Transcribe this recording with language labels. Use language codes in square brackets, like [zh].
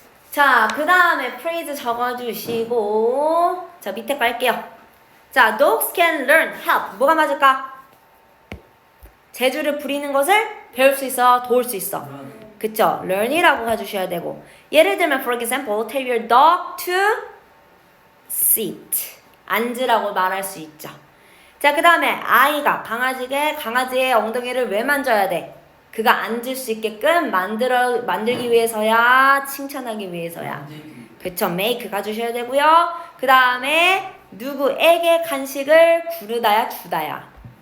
[ko] 자, 그 다음에 praise 적어주시고, 자, 밑에 갈게요. 자, dogs can learn, help. 뭐가 맞을까? 재주를 부리는 것을 배울 수 있어, 도울 수 있어. 그쵸? learn이라고 해주셔야 되고. 예를 들면, [en] for example, tell your dog to sit. [ko] 앉으라고 말할 수 있죠. 자, 그 다음에 아이가 강아지의 엉덩이를 왜 만져야 돼? 그가 앉을 수 있게끔 만들기 위해서야, 칭찬하기 위해서야. 그쵸? make 가주셔야 되고요. 그 다음에 누구에게 간식을 구르다야, 주다야.